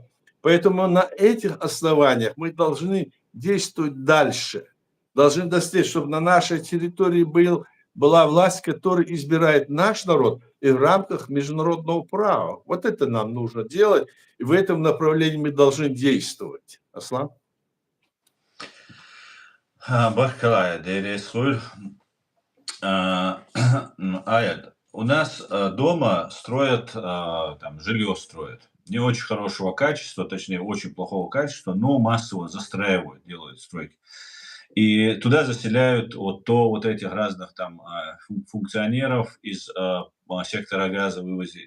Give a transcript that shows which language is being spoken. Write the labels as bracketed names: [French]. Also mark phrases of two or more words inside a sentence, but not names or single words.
[Russian] Поэтому на этих основаниях мы должны действовать дальше. Должны достичь, чтобы на нашей территории была власть, которая избирает наш народ и в рамках международного права. Вот это нам нужно делать, и в этом направлении мы должны действовать. Аслан? Бахкалая, Дейресуль. Аяд, у нас дома строят, там, жилье строят. Не очень хорошего качества, точнее, очень плохого качества, но массово застраивают, делают стройки. И туда заселяют вот этих разных там функционеров из сектора газа вывозят.